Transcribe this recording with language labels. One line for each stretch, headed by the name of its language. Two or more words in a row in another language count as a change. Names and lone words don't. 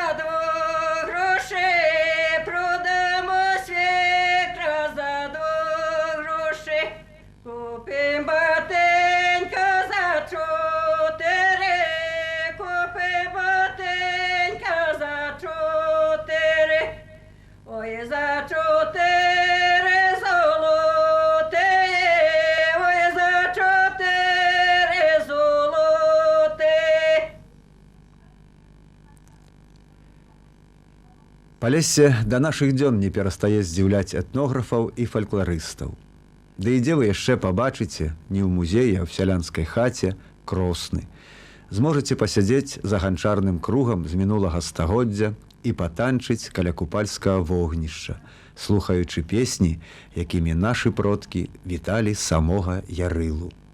Ukrainian: 2 грошей, продамо свекра за 2 грошей, купим батенька за 4, купим батенька за 4, ой, за 4 золоте, ой, за 4 золоте.
Belarusian: Палессе да нашых дзён не перастае здзіўляць этнографаў і фалькларыстаў. Ды і дзе вы яшчэ пабачыце, не ў музеі, а ў сялянскай хаце, кросны. Зможаце пасядзець за ганчарным кругам з мінулага стагоддзя і патанчыць каля купальскага вогнішча, слухаючы песні, якімі нашы продкі віталі самога Ярылу.